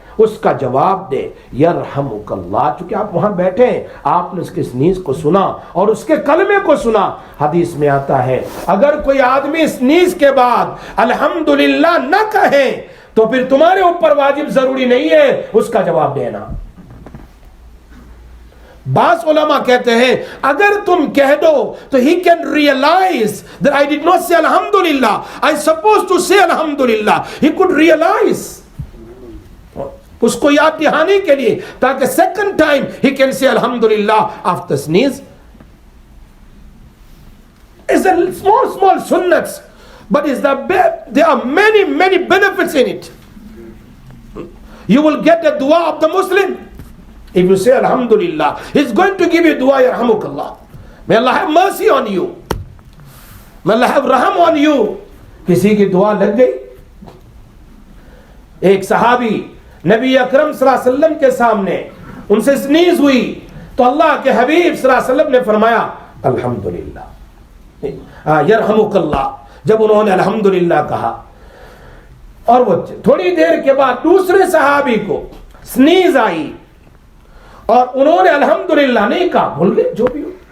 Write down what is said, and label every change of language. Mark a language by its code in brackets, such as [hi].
[ur] اس کا جواب دے یرحمک اللہ. چونکہ آپ وہاں بیٹھے ہیں، آپ نے اس کے سنیز کو سنا اور اس کے کلمے کو سنا. حدیث میں آتا ہے اگر کوئی آدمی سنیز کے بعد الحمدللہ نہ کہے تو پھر تمہارے اوپر واجب ضروری نہیں ہے اس کا جواب دینا. بعض علماء کہتے ہیں اگر تم کہہ دو تو [en] he can realize that I did not say alhamdulillah, I supposed to say alhamdulillah. He could realize, [ur] اس کو یاد دہانی کے لیے، تاکہ second time [en] he can say alhamdulillah after sneeze. It's a small sunnats, but there are many benefits in it. You will get the dua of the Muslim. If you say Alhamdulillah, He's going to give you dua, Yarhamukallah. May Allah have mercy on you. May Allah have raham on you. [ur] کسی کی دعا لگ گئی. ایک صحابی نبی اکرم صلی اللہ علیہ وسلم کے سامنے ان سے سنیز ہوئی تو اللہ کے حبیب صلی اللہ علیہ وسلم نے فرمایا الحمدللہ یرحمک اللہ. جب انہوں نے الحمدللہ کہا اور وہ تھوڑی دیر کے بعد دوسرے صحابی کو سنیز آئی اور انہوں نے الحمدللہ نہیں کہا, بھول گئے جو بھی ہو.